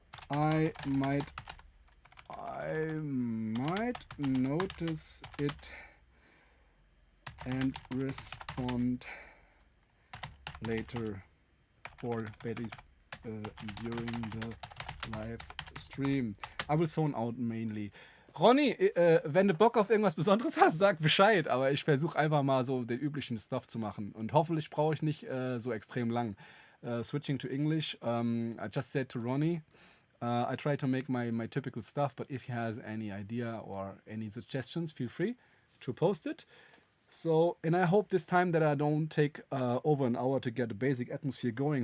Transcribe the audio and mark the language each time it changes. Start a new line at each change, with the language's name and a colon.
English: I might I might notice it and respond later or better during the live stream. I will zone out mainly.
German: Ronny, wenn du Bock auf irgendwas Besonderes hast, sag Bescheid. Aber ich versuche einfach mal so den üblichen Stuff zu machen. Und hoffentlich brauche ich nicht so extrem lang.
English: Switching to English, I just said to Ronnie, I try to make my typical stuff, but if he has any idea or any suggestions, feel free to post it. So, and I hope this time that I don't take over an hour to get a basic atmosphere going.